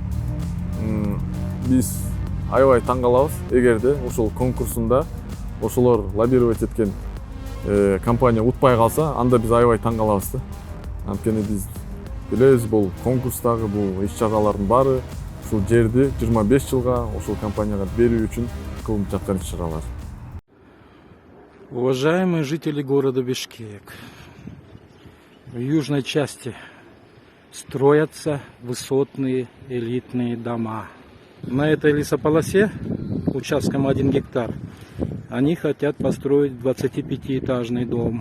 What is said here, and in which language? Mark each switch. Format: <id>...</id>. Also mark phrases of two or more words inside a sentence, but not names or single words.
<ky>Биз аябай таң калабыз, эгерде ошол конкурсунда ошолор лоббировать эткен компания утпай калса, анда биз аябай таң калабыз да. Анткени биз билебиз, бул конкурстагы бул иш-чаралардын баары ушул жерди 25 жылга ошол компанияга берүү үчүн кылынып жаткан иш-чаралар.</ky> <ru>Уважаемые жители города Бишкек, в южной части строятся высотные элитные дома. На этой лесополосе, участком 1 гектар, они хотят построить 25-этажный дом.</ru>